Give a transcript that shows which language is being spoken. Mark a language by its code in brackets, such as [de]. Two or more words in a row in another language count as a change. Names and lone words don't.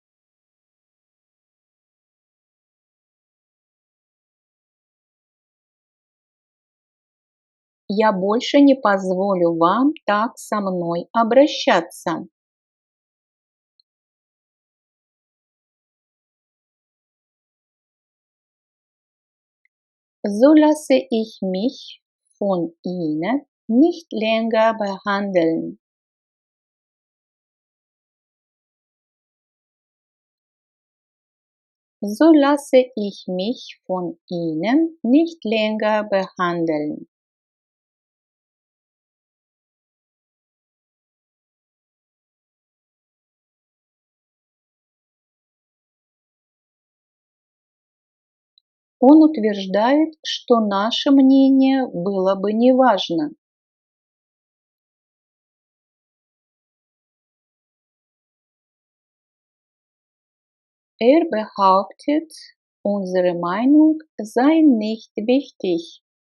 [ru] Я больше не позволю вам так со мной обращаться. [de] So lasse ich mich von Ihnen nicht länger behandeln. So lasse ich mich von Ihnen nicht länger behandeln. [ru] Он утверждает, что наше мнение было бы неважно. [de] Er behauptet, unsere Meinung sei nicht wichtig.